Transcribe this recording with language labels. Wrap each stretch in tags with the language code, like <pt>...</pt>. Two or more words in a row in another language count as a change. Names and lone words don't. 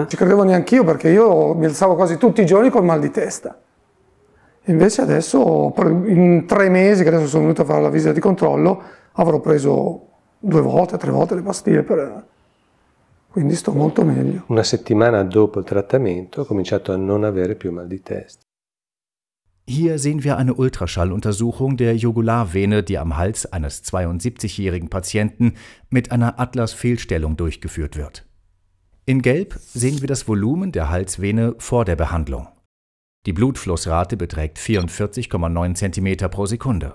<it>Ci credevo neanche io perché io mi alzavo quasi tutti i giorni col mal di testa. Invece adesso, in 3 mesi che adesso sono venuto a fare la visita di controllo, avrò preso 2 volte, 3 volte le pastiglie, quindi sto molto meglio. Una settimana dopo il trattamento ho cominciato a non avere più mal di testa.</it> <de>Hier sehen wir eine Ultraschalluntersuchung der Jugularvene, die am Hals eines 72-jährigen Patienten mit einer Atlasfehlstellung durchgeführt wird. In Gelb sehen wir das Volumen der Halsvene vor der Behandlung. Die Blutflussrate beträgt 44,9 cm pro Sekunde.</de>